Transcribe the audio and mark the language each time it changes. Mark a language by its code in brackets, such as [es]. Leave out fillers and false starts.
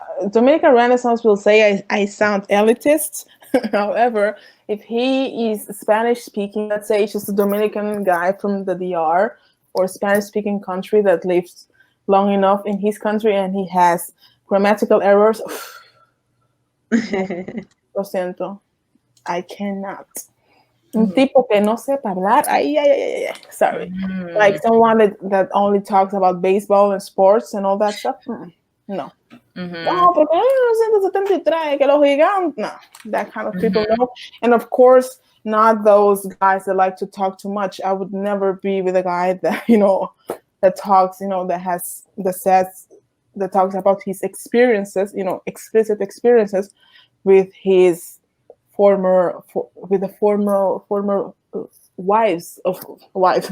[en] Dominican Renaissance will say I sound elitist. However, if he is Spanish speaking, let's say it's just a Dominican guy from the DR or Spanish speaking country that lives long enough in his country and he has grammatical errors, [es] lo siento, [en] I cannot. [es] Un tipo que no sepa hablar, [en] sorry. Like someone that only talks about baseball and sports and all that stuff. No. [es] No, porque 1973, que los gigantes. [en] No, that kind of people, no. And of course, not those guys that like to talk too much. I would never be with a guy that, that talks, that talks about his experiences, explicit experiences with his with the former wives of wife